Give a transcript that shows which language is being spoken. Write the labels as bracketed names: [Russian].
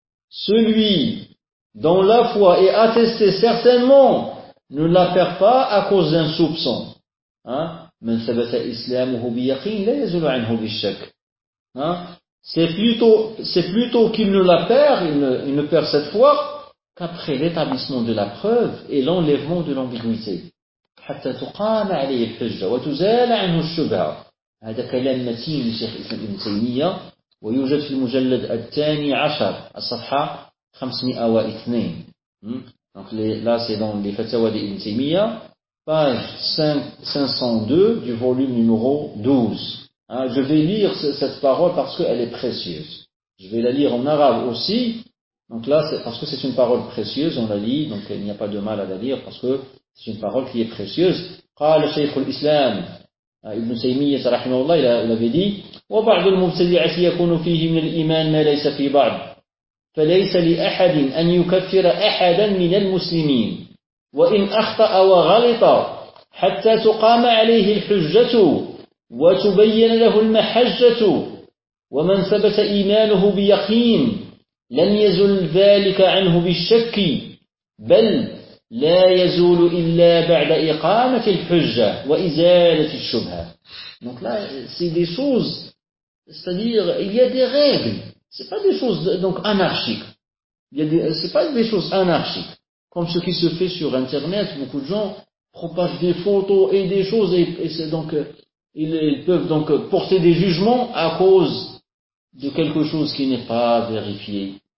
[French] Celui dont la foi est attestée certainement ne la perd pas à cause d'un soupçon. C'est plutôt qu'il ne la perd, il ne perd cette foi, qu'après l'établissement de la preuve et l'enlèvement de l'ambiguïté. [Arabic] حتى تقام عليه الحجة وتزال عنه الشبهة. هذا كلام متين لشيخ الإسلام ابن تيمية ويوجد في المجلد الثاني عشر الصفحة 502. [French] Donc là c'est dans les fatwas d'Ibn Taymiyyah, page 502 du volume numéro 12. Je vais lire cette parole parce qu'elle est précieuse. Je vais la lire en arabe aussi. Donc là c'est parce que c'est une parole précieuse, on la lit, donc il n'y a pas de mal à la lire parce que c'est une parole qui est précieuse. [Arabic] قال شيخ الإسلام ابن تيمية رحمه الله [French] il avait dit [Arabic] وبعض المبتدعة يكون فيه من الإيمان ما ليس في بعض فليس لأحد أن يكفر أحدا من المسلمين وإن أخطأ وغلط حتى تقام عليه الحجة وتبين له المحجة ومن ثبت إيمانه بيقين لم يزل ذلك عنه بالشك بل لا يزول إلا بعد إقامة الحجة وإزالة الشبهة. [French] Donc là, c'est des choses, c'est-à-dire, il y a des règles. C'est pas des choses donc anarchiques. C'est pas des choses anarchiques. Comme ce qui se fait sur Internet, beaucoup de gens propagent des photos et des choses et c'est donc, ils peuvent donc porter des jugements à cause de quelque chose qui n'est pas vérifié.